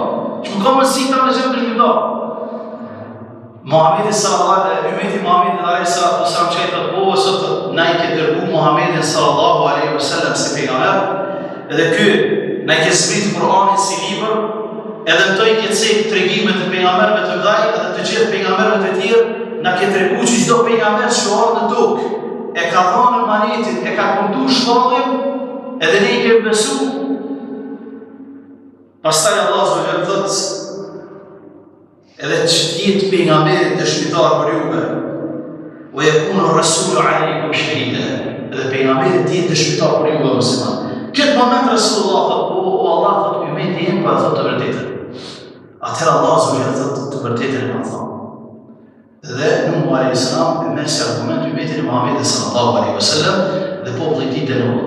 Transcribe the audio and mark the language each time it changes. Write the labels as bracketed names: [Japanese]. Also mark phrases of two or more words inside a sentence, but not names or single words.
[Albanian] Që ka mundësi ta me qenë dëshmitar? Muhamedi [Arabic] صلى الله عليه وسلم, [Albanian] ummeti Muhamedit [Arabic] عليه الصلاة والسلام [Albanian] që I thot, po, o Zot, na I ke dërgu Muhamedin [Arabic] صلى الله عليه وسلم [Albanian] si pejgamber, edhe ky na I ke zbrit Kur'anin si libër, edhe në to I ke cek tregimet e pejgamberëve të mëdhenj, edhe të gjithë pejgamberët e tjerë, na ke tregu që çdo pejgamber që ardh në tokë e ka dhënë amanetin, e ka kundu shpalljen, edhe ne I kemi besu. Pastaj Allah [Arabic] عز وجل [Albanian] thot, edhe që t'jetë pejgamberi dëshmitar për juve, [Arabic] ويكون الرسول عليكم شهيدا, [Albanian] edhe pejgamberi t'jetë dëshmitar për juve musliman. Këtë moment Rasulullah thot, o Allah thot, ummeti im pa thot të vërtetën. Atëherë Allah [Arabic] عز وجل [Albanian] thot të vërtetën e ma thonë. Dhe Nuhu [Arabic] عليه السلام [Albanian] e merr si argument ummetin e Muhamedit [Arabic] صلى الله عليه وسلم [Albanian] dhe populli I tij dënohet.